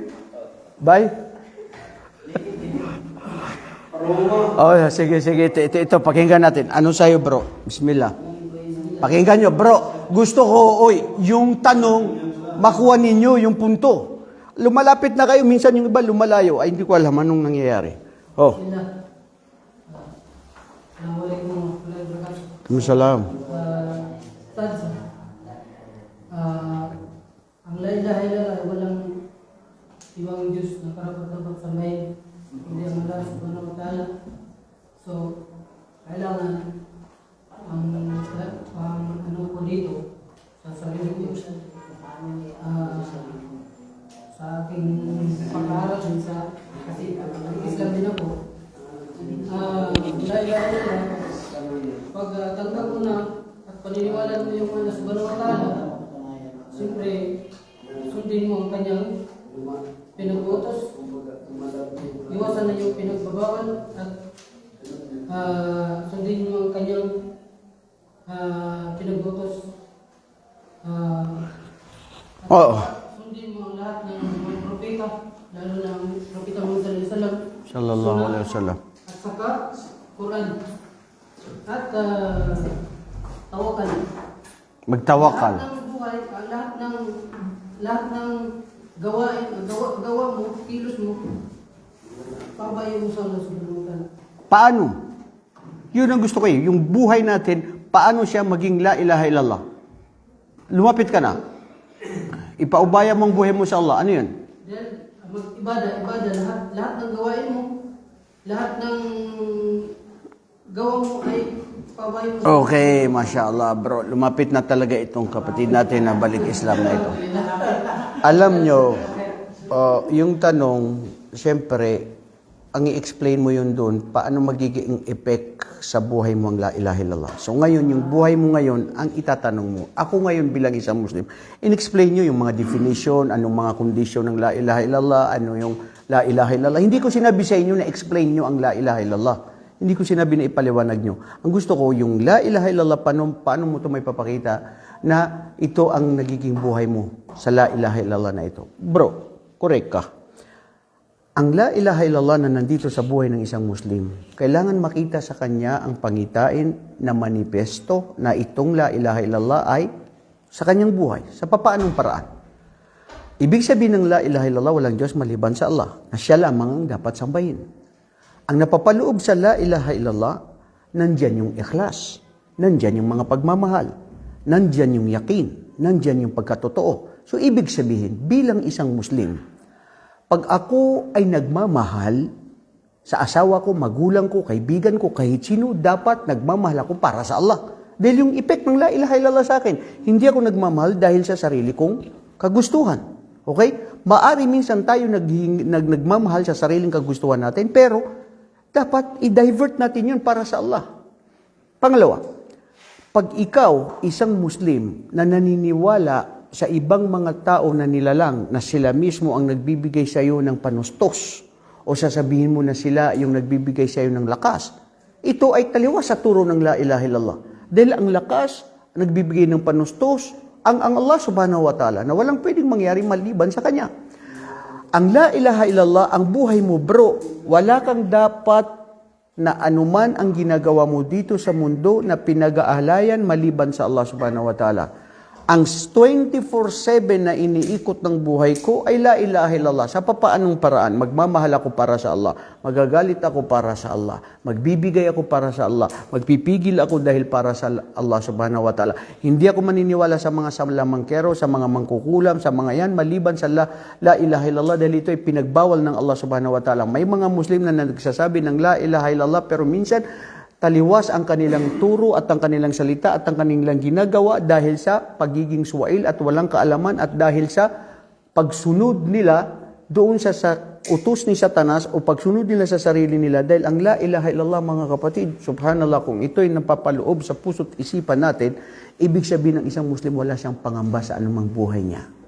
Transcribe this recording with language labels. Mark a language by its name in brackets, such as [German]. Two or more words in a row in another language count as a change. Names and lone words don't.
[Filipino] Bye? Oh, sige. Ito, pakinggan natin. Ano sa'yo, bro? Bismillah. Pakinggan nyo, bro. Gusto ko, yung tanong, makuha ninyo yung punto. Lumalapit na kayo, minsan yung iba lumalayo. Ay, hindi ko alam anong nangyayari. Oh. Salam. Ustaz, ang [Arabic] la ilaha illallah [Filipino] ay walang ibang Diyos na karapat-dapat sambahin, kundi ang [Arabic] Allah subhanahu wa ta'ala. [Filipino] So, kailangan ang ano ko dito sa sarili ko, sa aking pag-aaral din kasi Islam din ako. [Arabic] La ilaha illallah, [Filipino] pag tanggap mo na at paniniwala mo yung [Arabic] Allah subhanahu wa ta'ala, [Filipino] siyempre sundin mo ang kanyang pinag-utos, iwasan na yung pinagbabawal, at sundin mo ang kanyang pinag-utos, sundin mo ang lahat ng mga propeta, lalo na ang propeta Muhammad [Arabic] Sallallahu alaihi wasallam. [Filipino] at saka Quran, at tawakal. Magtawakal. Lahat ng buhay, lahat ng gawa mo, kilos mo, pabayo mo sa [Arabic] Allah subhanahu wa ta'ala. [Filipino] Paano? Yun ang gusto ko eh. Yung buhay natin, paano siya maging [Arabic] la ilaha illallah? [Filipino] Lumapit ka na. Ipaubaya mong buhay mo sa Allah. Ano yun? Then, mag-ibada, lahat ng gawain mo, lahat ng gawa mo ay pabayo mo sa Okay, [Arabic] Masya Allah, [Filipino] bro. Lumapit na talaga itong kapatid natin na balik Islam na ito. Alam nyo, yung tanong, siyempre, ang i-explain mo yun doon, paano magiging effect sa buhay mo ang [Arabic] la ilaha illallah. [Filipino] So ngayon, yung buhay mo ngayon, ang itatanong mo. Ako ngayon bilang isang Muslim, in-explain nyo yung mga definition, anong mga kondisyon ng [Arabic] la ilaha illallah, [Filipino] ano yung [Arabic] la ilaha illallah. [Filipino] Hindi ko sinabi sa inyo na explain nyo ang [Arabic] la ilaha illallah. [Filipino] Hindi ko sinabi na ipaliwanag nyo. Ang gusto ko, yung [Arabic] la ilaha illallah, [Filipino] paano mo ito may papakita na ito ang nagiging buhay mo sa [Arabic] la ilaha illallah [Filipino] na ito. Bro, correct ka. Ang [Arabic] la ilaha illallah [Filipino] na nandito sa buhay ng isang Muslim, kailangan makita sa kanya ang pangitain na manifesto na itong la ilaha illallah ay sa kanyang buhay, sa papaanong paraan. Ibig sabihin ng [Arabic] la ilaha illallah, [Filipino] walang Diyos maliban sa Allah, na siya lamang ang dapat sambahin. Ang napapaloob sa [Arabic] la ilaha illallah, [Filipino] nandyan yung ikhlas, nandyan yung mga pagmamahal, nandyan yung yakin, nandyan yung pagkatotoo. So ibig sabihin, bilang isang Muslim, pag ako ay nagmamahal Sa asawa ko, magulang ko, kaibigan ko, kahit sino, dapat nagmamahal ako para sa Allah. Dahil yung effect ng [Arabic] la ilaha illallah [Filipino] sa akin, hindi ako nagmamahal dahil sa sarili kong kagustuhan. Okay? Maari minsan tayo nagmamahal sa sariling kagustuhan natin, pero dapat i-divert natin yun para sa Allah. Pangalawa, pag ikaw, isang Muslim na naniniwala sa ibang mga tao na nilalang na sila mismo ang nagbibigay sa iyo ng panustos, o sasabihin mo na sila yung nagbibigay sa iyo ng lakas, ito ay taliwas sa turo ng [Arabic] la ilaha illallah. [Filipino] Dahil ang lakas, nagbibigay ng panustos, ang [Arabic] Allah subhanahu wa ta'ala, [Filipino] na walang pwedeng mangyari maliban sa Kanya. [Arabic] Ang la ilaha illallah, [Filipino] ang buhay mo, bro, wala kang dapat na anuman ang ginagawa mo dito sa mundo na pinag-aalayan maliban sa [Arabic] Allah subhanahu wa ta'ala. [Filipino] Ang 24/7 na iniikot ng buhay ko ay [Arabic] la ilaha illallah. [Filipino] Sa papaanong paraan? Magmamahal ako para sa Allah. Magagalit ako para sa Allah. Magbibigay ako para sa Allah. Magpipigil ako dahil para sa [Arabic] Allah subhanahu wa ta'ala. [Filipino] Hindi ako maniniwala sa mga salamangkero, sa mga mangkukulam, sa mga yan, maliban sa [Arabic] la ilaha illallah [Filipino] dahil ito ay pinagbawal ng [Arabic] Allah subhanahu wa ta'ala. [Filipino] May mga Muslim na nagsasabi ng [Arabic] la ilaha illallah [Filipino] pero minsan taliwas ang kanilang turo at ang kanilang salita at ang kanilang ginagawa dahil sa pagiging suwail at walang kaalaman at dahil sa pagsunod nila doon sa utos ni Satanas o pagsunod nila sa sarili nila dahil ang [Arabic] la ilaha illallah [Filipino] mga kapatid, subhanallah, kung ito'y napapaloob sa puso't isipan natin, ibig sabihin ng isang Muslim wala siyang pangamba sa anumang buhay niya.